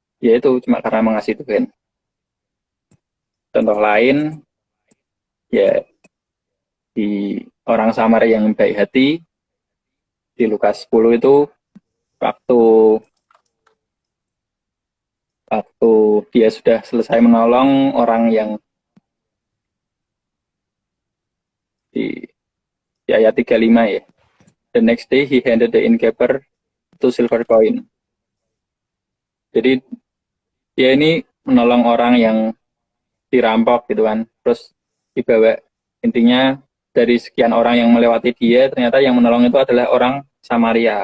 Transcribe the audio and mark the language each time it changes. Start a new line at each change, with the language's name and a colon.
Indonesian: yaitu cuma karena mengasihi Tuhan. Contoh lain, ya di orang Samaria yang baik hati, di Lukas 10 itu waktu waktu dia sudah selesai menolong orang yang di, di ayat 35 ya.
English: The next day he handed the innkeeper two silver coin.
Indonesian: Jadi dia ini menolong orang yang dirampok gitu kan. Terus dibawa, intinya dari sekian orang yang melewati dia, ternyata yang menolong itu adalah orang Samaria.